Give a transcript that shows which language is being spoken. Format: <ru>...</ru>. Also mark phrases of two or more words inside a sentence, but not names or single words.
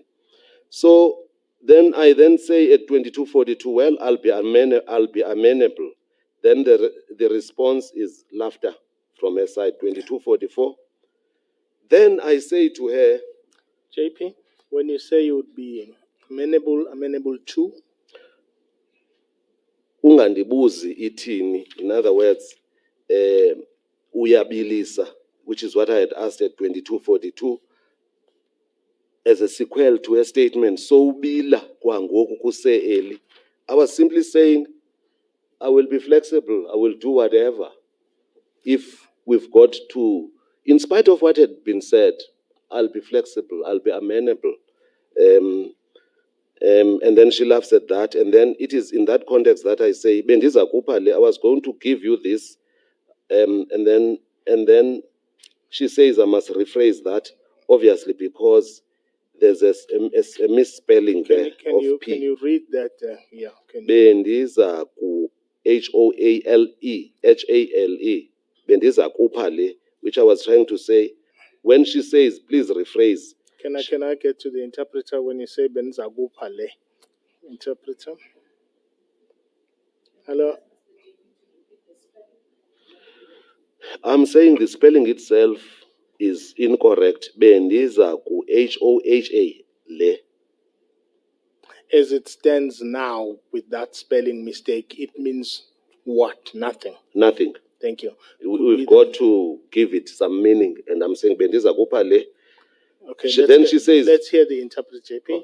<en>So then I say at 2242, well, I'll be amenable. Then the response is laughter from her side, 2244. Then I say to her, JP, when you say you would be amenable to?</en> <xh>Ungandibuzi ithini.</xh> <en>In other words, uyabilisa, which is what I had asked at 2242, as a sequel to a statement, so</en> <xh>bila kwangoku kuse-early.</xh> <en>I was simply saying, I will be flexible, I will do whatever. If we've got to, in spite of what had been said, I'll be flexible, I'll be amenable. And then she laughs at that. And then it is in that context that I say,</en> <xh>Bendiza kupale,</xh> <en>I was going to give you this. And then she says, I must rephrase that, obviously, because there's a misspelling there of P. Can you read that?</en> <xh>Bendiza ku Hoale, Hale. Bendiza kupale,</xh> <en>which I was trying to say. When she says, please rephrase. Can I get to the interpreter when you say</en> <xh>Bendiza kupale?</xh> <en>Interpreter? Hello? I'm saying the spelling itself is incorrect.</en> <xh>Bendiza ku Hoale.</xh> <en>As it stands now with that spelling mistake, it means what? Nothing. Nothing. Thank you. We've got to give it some meaning. And I'm saying</en> <xh>Bendiza kupale.</xh> <en>Okay, Then she says, let's hear the interpreter, JP. Oh,</en>